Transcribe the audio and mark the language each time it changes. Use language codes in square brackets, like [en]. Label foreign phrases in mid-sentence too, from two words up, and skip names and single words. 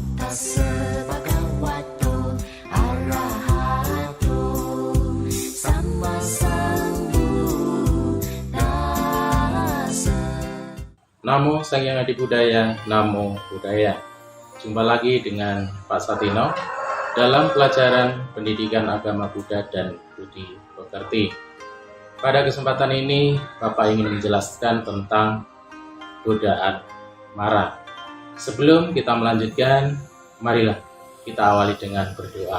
[pi] Tassa bhagavato arahato sammasambuddhassa. Namo Sang Hyang Adi Budaya, Namo Buddhaya. [id] Jumpa lagi dengan Pak Satino dalam pelajaran Pendidikan Agama Buddha dan Budi Pekerti. Pada kesempatan ini, Bapak ingin menjelaskan tentang godaan mara. Sebelum kita melanjutkan, marilah kita awali dengan berdoa.